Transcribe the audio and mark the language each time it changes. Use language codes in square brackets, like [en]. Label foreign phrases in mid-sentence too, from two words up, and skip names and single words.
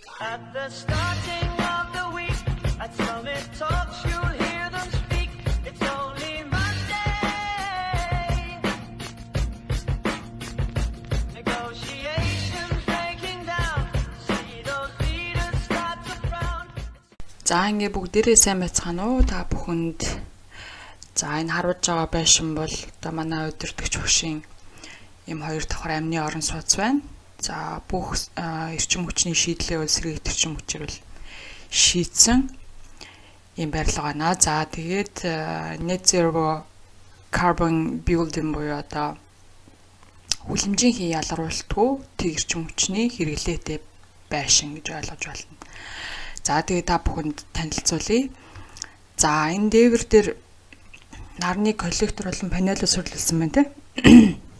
[en] At the starting of the week, at Summit Talks, you'll hear them speak. It's only Monday. Negotiations breaking down. See those leaders start to frown. [mn] За ингээ бүгдээрээ сайн байцгаана уу та бүхэнд. За энэ харуулж байгаа байшин бол одоо манай удирдагч багшийн ийм хоёр давхар амны орон сууц байна. За бүх эрчим хүчний шийдлээ бол сэргийгт эрчим хүчээр бол шийдсэн ийм барилга байна. За тэгээд [en] net zero carbon building [mn] буюу одоо хүлэмжийн ялгаруулалтгүй тэг эрчим хүчний хэрэглээтэй байшин гэж ойлгож байна. За тэгээд та бүхэнд танилцуулъя. За энэ дээвэр дээр нарны коллектор болон панель сурлуулсан байна те.